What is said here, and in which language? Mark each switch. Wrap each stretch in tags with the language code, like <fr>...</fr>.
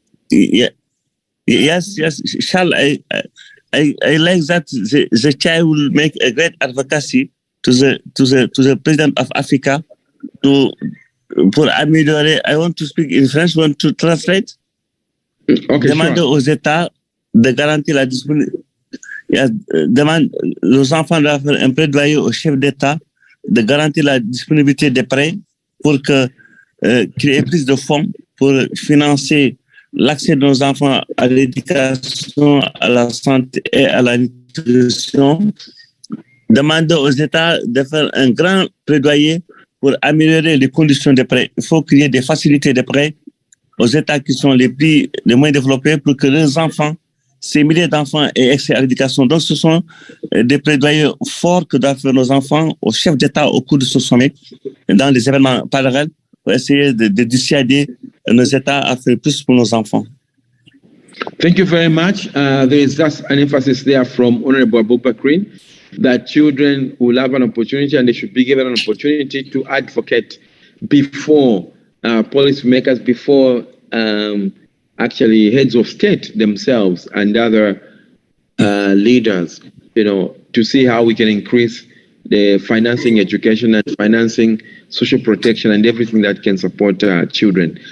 <en>Yeah. Yes. Shall I like that the child will make a great advocacy to the President of Africa</en> <fr>pour améliorer.</fr> <en>I want to speak in French. Want to translate? Okay,</en> <fr>Demander aux États de garantir la disponibilité. Demande aux enfants de faire un plaidoyer au chef d'État de garantir la disponibilité des prêts pour créer plus de fonds pour financer l'accès de nos enfants à l'éducation, à la santé et à la nutrition. Demander aux États de faire un grand plaidoyer pour améliorer les conditions de prêt. Il faut créer des facilités de prêt aux États qui sont les moins développés pour que leurs enfants, ces milliers d'enfants, aient accès à l'éducation. Donc, ce sont des plaidoyers forts que doivent faire nos enfants aux chefs d'État au cours de ce sommet, dans les événements parallèles, pour essayer de dissuader nos États à faire plus pour nos enfants.</fr> <en>Thank you very much. There is just an emphasis there from Honorable Aboubakrin that children will have an opportunity and they should be given an opportunity to advocate before policymakers, before actually heads of state themselves and other leaders, to see how we can increase the financing education and financing social protection and everything that can support children.</en>